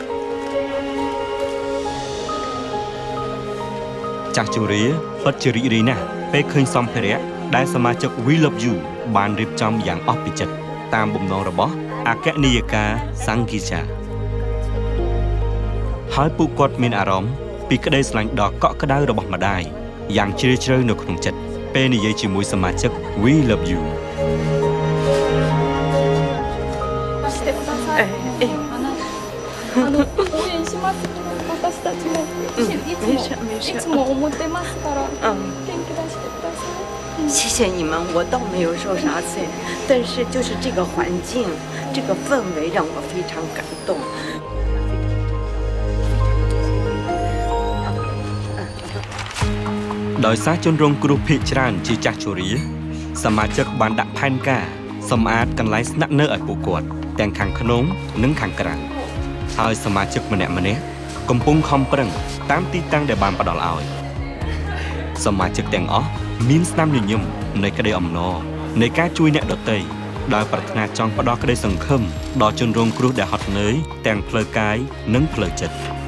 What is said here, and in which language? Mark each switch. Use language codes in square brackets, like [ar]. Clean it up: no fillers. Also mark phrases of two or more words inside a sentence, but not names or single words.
[km] ចាស់ជរាពិតជារីករាយណាស់ពេលឃើញសម្ភារៈដែលសមាជិក We Love You បានរៀបចំយ៉ាងអស់ពីចិត្តតាមបំណងរបស់អគ្គនាយិកាសង្ឃីចាហើយពួកគាត់មានអារម្មណ៍ពីក្តីស្រឡាញ់ដ៏កក់ក្ដៅរបស់ម្ដាយយ៉ាងជ្រាលជ្រៅនៅក្នុងចិត្តពេលនិយាយជាមួយសមាជិក We Love You [ja] いつも思ってますから元気出してください。 [zh] 谢谢你们，我倒没有受啥罪，但是就是这个环境，这个氛围让我非常感动。 [km] ដោយសារជនរងគ្រោះភាគច្រើនជាចាស់ជរាសមាជិកបានដាក់ផែនការសម្អាតកន្លែង ស្នាក់នៅឲ្យពួកគាត់ទាំងខាងក្នុងនិងខាងក្រៅហើយសមាជិកម្នាក់ៗកំពុងខំប្រឹងតាមទីតាំងដែលបានផ្ដល់ឲ្យសមាជិកទាំងអស់មានស្នាមញញឹមនៃក្តីអំណរនៃការជួយអ្នកដទៃដោយប្រាថ្នាចង់ផ្ដល់ក្តីសង្ឃឹមដល់ជនរងគ្រោះដែលហត់នឿយទាំងផ្លូវកាយនិងផ្លូវចិត្ត